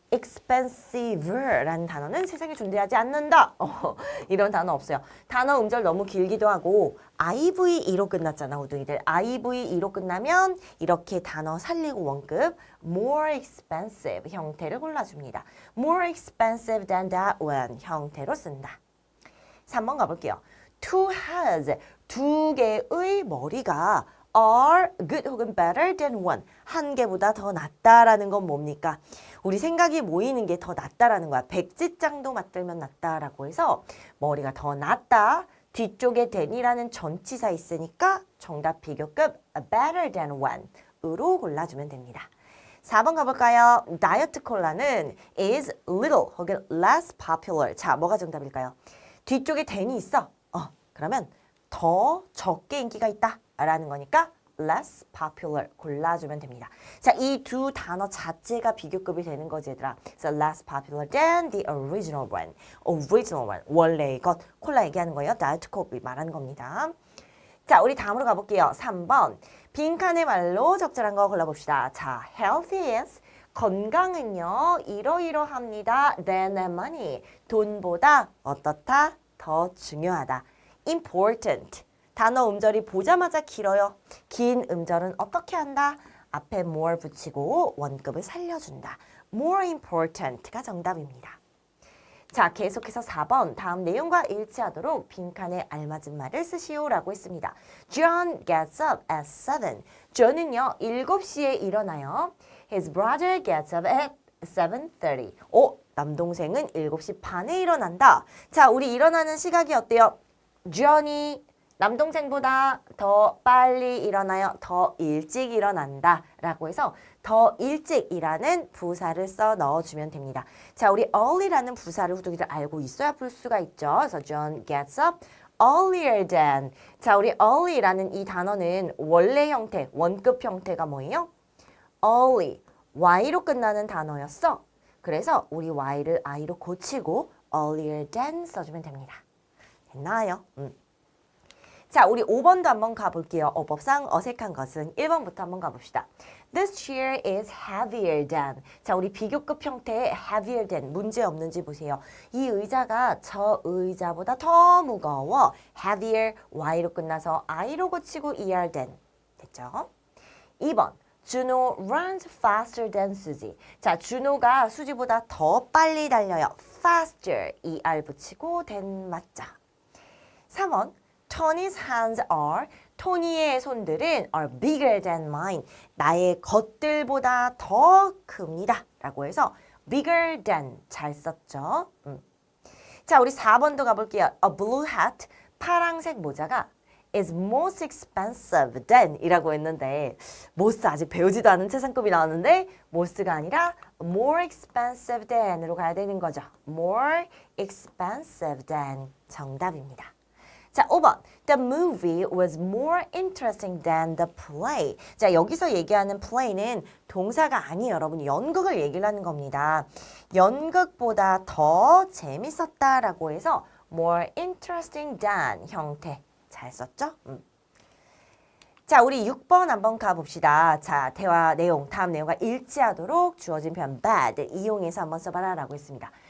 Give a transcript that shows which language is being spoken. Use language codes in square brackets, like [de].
[ko] expensive라는 단어는 세상에 존재하지 않는다. 이런 단어 없어요. 단어 음절 너무 길기도 하고 IVE로 끝났잖아, 호둥이들. IVE로 끝나면 이렇게 단어 살리고 원급 [en] more expensive [ko] 형태를 골라줍니다. [en] more expensive than that one [ko] 형태로 쓴다. 3번 가볼게요. [en] Two heads, [ko] 두 개의 머리가 [en] are good 혹은 better than one. [ko] 한 개보다 더 낫다라는 건 뭡니까? 우리 생각이 모이는 게 더 낫다라는 거야. 백지장도 맞들면 낫다라고 해서 머리가 더 낫다. 뒤쪽에 than이라는 전치사 있으니까 정답 비교급 [en] better than one [ko] 으로 골라주면 됩니다. 4번 가볼까요? 다이어트 콜라는 [en] is little 혹은 less popular. [ko] 자, 뭐가 정답일까요? 뒤쪽에 than이 있어. 그러면 더 적게 인기가 있다 라는 거니까 [en] less popular [ko] 골라주면 됩니다. 자, 이 두 단어 자체가 비교급이 되는 거지 얘들아. [en] So less popular than the original one. [ko] original one. 원래의 것. 콜라 얘기하는 거예요. 다이어트 콜라 말하는 겁니다. 자, 우리 다음으로 가볼게요. 3번. 빈칸의 말로 적절한 거 골라봅시다. 자, [en] health is [ko] 건강은요. 이러이러합니다. [en] than money. [ko] 돈보다 어떻다? 더 중요하다. important. 단어 음절이 보자마자 길어요. 긴 음절은 어떻게 한다? 앞에 more 붙이고 원급을 살려준다. [en] more important [ko] 가 정답입니다. 자, 계속해서 4번 다음 내용과 일치하도록 빈칸에 알맞은 말을 쓰시오라고 했습니다. [en] John gets up at 7. [ko] John은요 7시에 일어나요. [en] His brother gets up at 7:30. [ko] 남동생은 7시 반에 일어난다. 자, 우리 일어나는 시각이 어때요? John이 남동생보다 더 빨리 일어나요. 더 일찍 일어난다 라고 해서 더 일찍이라는 부사를 써 넣어주면 됩니다. 자, 우리 early라는 부사를 후두기들 알고 있어야 풀 수가 있죠. 그래서 [en] John gets up earlier than. [ko] 자, 우리 early라는 이 단어는 원래 형태, 원급 형태가 뭐예요? early, y로 끝나는 단어였어. 그래서 우리 y를 i로 고치고 [en] earlier than [ko] 써주면 됩니다. 됐나요? 자, 우리 5번도 한번 가볼게요. 어법상 어색한 것은 1번부터 한번 가봅시다. [en] This chair is heavier than. [ko] 자, 우리 비교급 형태의 [en] heavier than [ko] 문제 없는지 보세요. 이 의자가 저 의자보다 더 무거워. heavier, y로 끝나서 i로 고치고 er than. 됐죠? 2번. [en] Juno runs faster than Susie. [ko] 자, 준호가 수지보다 더 빨리 달려요. faster, er 붙이고 than 맞죠? 3번. [en] Tony's hands are, [ko] 토니의 손들은 [en] are bigger than mine. [ko] 나의 것들보다 더 큽니다. 라고 해서 [en] bigger than [ko] 잘 썼죠. 자, 우리 4번도 가볼게요. [en] A blue hat, [ko] 파랑색 모자가 [en] is most expensive than [ko] 이라고 했는데 most 아직 배우지도 않은 최상급이 나왔는데 most가 아니라 [en] more expensive than [ko] 으로 가야 되는 거죠. [en] more expensive than [ko] 정답입니다. 자, 5번. [en] The movie was more interesting than the play. [ko] 자, 여기서 얘기하는 play는 동사가 아니에요. 여러분, 연극을 얘기를 하는 겁니다. 연극보다 더 재밌었다라고 해서 [en] more interesting than [ko] 형태. 잘 썼죠? 자, 우리 6번 한번 가봅시다. 자, 대화 내용, 다음 내용과 일치하도록 주어진 표현 bad 이용해서 한번 써봐라 라고 했습니다.